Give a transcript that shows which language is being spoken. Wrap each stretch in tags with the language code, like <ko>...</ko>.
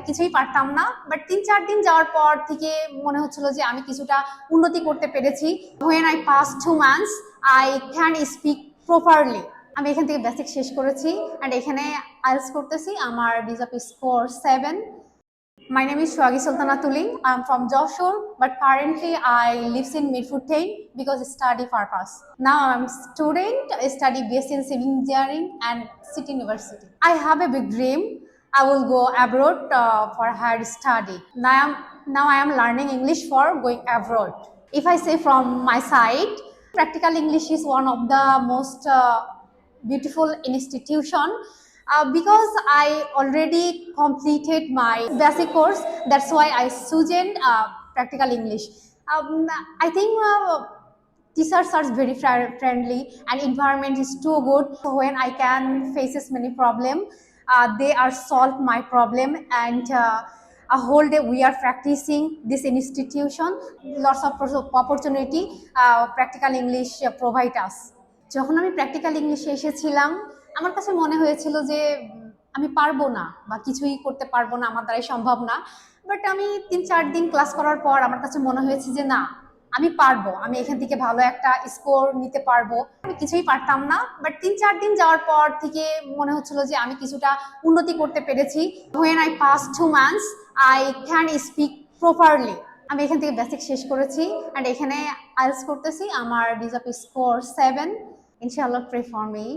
<bn>কিছুই পারতাম না, বাট 3-4 দিন যাওয়ার পর থেকে মনে হচ্ছিল যে আমি কিছুটা উন্নতি করতে পেরেছি।</bn> <en>When I passed 2 months, I can speak properly.</en> <bn>আমি এখান থেকে বেসিক শেষ করেছি অ্যান্ড এখানে আইএলটিএস করতেছি। আমার deserve score 7।</bn> <en>My name is Shwagi Sultana Tuling. I'm from Joshua, but currently I live in Mirpur because study purpose. Now I'm student, I study BSc in Civil Engineering and City University. I have a big dream. I will go abroad for higher study. Now I am learning English for going abroad. If I say from my side, practical English is one of the most beautiful institution because I already completed my basic course. That's why I chosen practical English. I think teachers are very friendly and environment is too good. So when I can faces many problem, they are solve my problem and a whole day we are practicing this institution. Lots of opportunity practical English provide us.</en> <bn>যখন আমি practical ইংলিশে এসেছিলাম আমার কাছে মনে হয়েছিল যে আমি পারবো না বা কিছুই করতে পারবো না, আমার দ্বারাই সম্ভব না। বাট আমি 3-4 দিন ক্লাস করার পর আমার কাছে মনে হয়েছে যে না, আমি পারবো, আমি এখান থেকে ভালো একটা স্কোর নিতে পারবো। আমি কিছুই পারতাম না, বাট 3-4 দিন যাওয়ার পর থেকে মনে হচ্ছিল যে আমি কিছুটা উন্নতি করতে পেরেছি।</bn> <en>When I passed 2 months, I can speak properly.</en> <bn>আমি এখান থেকে বেসিক শেষ করেছি অ্যান্ড এখানে আইএলটিএস করতেছি। আমার deserve score 7।</bn> <en>Inshallah, pray for me.</en>